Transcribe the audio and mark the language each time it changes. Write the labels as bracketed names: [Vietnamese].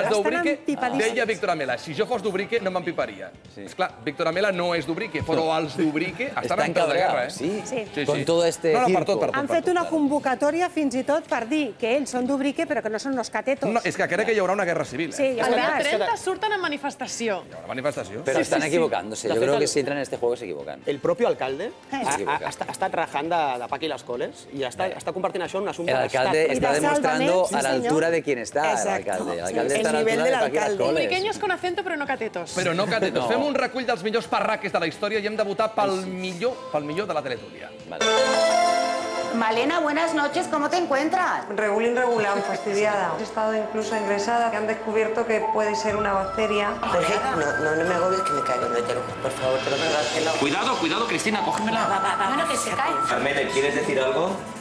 [Catalan] Els d'Ubrique, deia Víctor Amela, si jo fos d'Ubrique no m'empiparia. Esclar, Víctor Amela no és d'Ubrique, però els d'Ubrique estan en peu de guerra. [Spanish] Sí, con todo este circo. [Catalan] Han fet una convocatòria fins i tot per dir que ells són d'Ubrique però que no són los catetos. No, és que crec que hi haurà una guerra civil. Sí, el dia 30 surten en manifestació. Manifestació. [Spanish] Pero están equivocándose. Yo creo que si entran en este juego se equivocan. [Catalan] El propio alcalde ha estat rajant de Paqui les coles i està convertint això en un assumpte [Spanish] El [Catalan] d'estat. [Spanish] alcalde está demostrando a la altura de quién está el alcalde. El alcalde está a la altura de Paqui las coles. Ubriqueños con acento però no catetos. [Catalan] Però no catetos. Fem un recull dels millors parraques de la història i hem de votar pel millor de la Teletúria. [Spanish] Malena, buenas noches, ¿cómo te encuentras? Regular, fastidiada. He estado incluso ingresada, que han descubierto que puede ser una bacteria. Jorge, no me agobies que me caigo, no te lo por favor, te lo pegas. Cuidado, cuidado, Cristina, cógemela. Bueno, que se cae. Carmele, ¿quieres decir algo?